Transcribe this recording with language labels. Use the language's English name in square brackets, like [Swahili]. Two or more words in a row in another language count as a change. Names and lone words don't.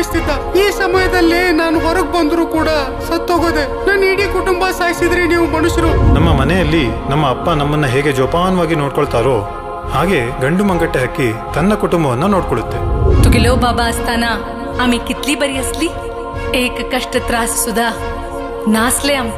[Kannada] ಇದ್ದ. ಈ ಸಮಯದಲ್ಲಿ ನಾನು ಹೊರಗೆ ಬಂದ್ರು ಕೂಡ ಸತ್ತೋಗೋದೆ. ನನ್ನ ಇಡೀ ಕುಟುಂಬ ಸಾಯಿಸಿದ್ರಿ ನೀವು ಮನುಷ್ಯರು. ನಮ್ಮ ಮನೆಯಲ್ಲಿ ನಮ್ಮ ಅಪ್ಪ ನಮ್ಮನ್ನ ಹೇಗೆ ಜೋಪಾನವಾಗಿ ನೋಡ್ಕೊಳ್ತಾರೋ ಹಾಗೆ ಗಂಡು ಮಂಗಟ್ಟೆ ಹಕ್ಕಿ ತನ್ನ कुटुंबावನ್ನ ನೋಡ್ಕೊಳ್ಳುತ್ತೆ. [Konkani] तुगेलो बाबा असताना आम्ही कितली बरी असली. एक कष्ट त्रास सुद्धा नासले आमका.